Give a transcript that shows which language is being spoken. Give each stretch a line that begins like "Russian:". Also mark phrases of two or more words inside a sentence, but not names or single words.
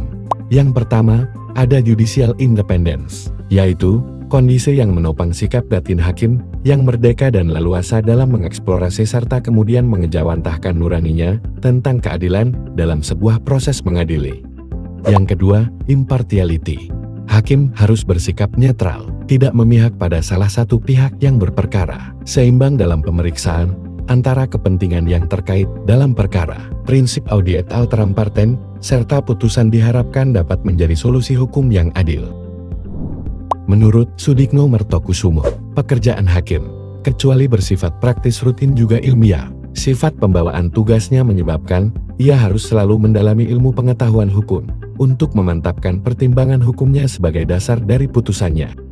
Indonesian: Yang pertama, ada
English: judicial independence,
Indonesian: yaitu kondisi yang menopang sikap batin hakim yang merdeka dan leluasa dalam mengeksplorasi serta kemudian mengejawantahkan nuraninya tentang keadilan dalam sebuah proses mengadili. Yang kedua, impartiality. Hakim harus bersikap netral, tidak memihak pada salah satu pihak yang berperkara, seimbang dalam pemeriksaan antara kepentingan yang terkait dalam perkara.
Latin: Prinsip audi et alteram partem,
Indonesian: serta putusan diharapkan dapat menjadi solusi hukum yang adil. Menurut Sudikno Mertokusumo, pekerjaan hakim, kecuali bersifat praktis rutin juga ilmiah, sifat pembawaan tugasnya menyebabkan ia harus selalu mendalami ilmu pengetahuan hukum untuk memantapkan pertimbangan hukumnya sebagai dasar dari putusannya.